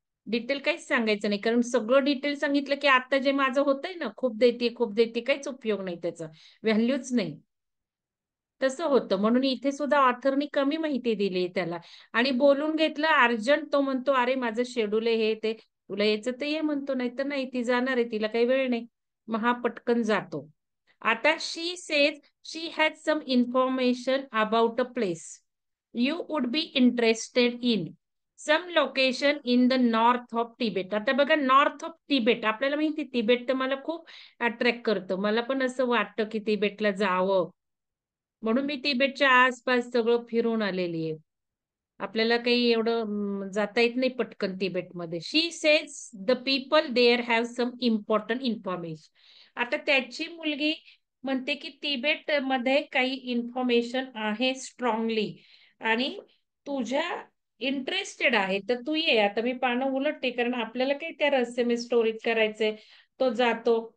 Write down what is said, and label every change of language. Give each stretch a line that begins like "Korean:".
Marathi: Detail काहीच सांगायचं नाही. कारण सगळं डिटेल सांगितलं की आता जे माझं होतंय ना, खूप देते, काहीच उपयोग नाही त्याचा. व्हॅल्यूच नाही. तसं होतं. म्हणून इथे सुद्धा ऑथरनी कमी माहिती दिली त्याला आणि बोलून घेतलं अर्जंट तो म्हणतो, "अरे माझं शेड्यूल आहे हे ते. तुला यायचं तर ये" म्हणतो, "नाहीतर नाही. ती जाणार आहे. तिला काही वेळ नाही." मग हा पटकन जातो.
English: आता she says she has some information about a place you would be interested in. Some location in the north of Tibet.
Marathi: आता बघा नॉर्थ ऑफ तिबेट आपल्याला माहिती तिबेट तर मला खूप अट्रॅक्ट करतं. मला पण असं वाटतं की तिबेटला जावं. म्हणून मी तिबेटच्या आसपास सगळं फिरून आलेली आहे. आपल्याला काही एवढं जाता येत नाही पटकन तिबेटमध्ये.
English: She says the people there have some important information.
Marathi: आता त्याची मुलगी म्हणते की तिबेटमध्ये काही इन्फॉर्मेशन आहे स्ट्रॉंगली आणि तुझ्या इंटरेस्टेड आहे तर तू ये. आता मी पानं उलटते कारण आपल्याला काही त्या रहस्यमय स्टोरीत करायचंय. तो जातो.